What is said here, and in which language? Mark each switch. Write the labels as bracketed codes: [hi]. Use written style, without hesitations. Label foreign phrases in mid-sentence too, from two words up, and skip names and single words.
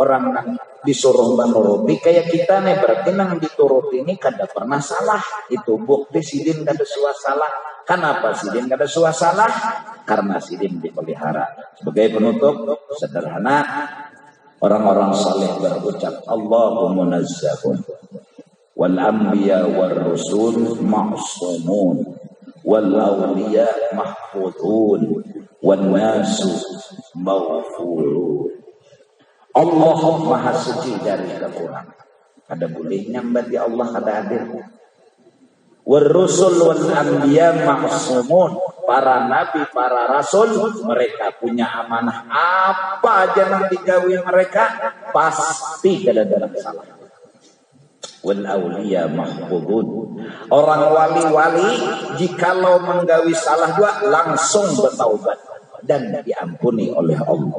[id] Orang yang disuruh menuruti kayak kita nih, berarti nang dituruti ini kada pernah salah. [bjn] Itu bukti sidin kada suah salah. Kenapa sidin kada suah salah? Karena sidin dipelihara. [id] Sebagai penutup sederhana, orang-orang saleh berucap [ar] اللهم نزهن والأنبياء والرسل معصومون والأولياء محفوظون والناس مغفورون. [id] Allah maha suci dari kekurangan. [bjn] Ada boleh nyambat di Allah kada adil. [ar] والرسل والأنبياء معصومون. [id] Para nabi, para rasul, mereka punya amanah. [bjn] Apa aja yang digawi mereka pasti kada ada salah. [ar] والأولياء محفوظون. [id] Orang wali-wali jikalau menggawi salah dua langsung bertaubat dan diampuni oleh Allah.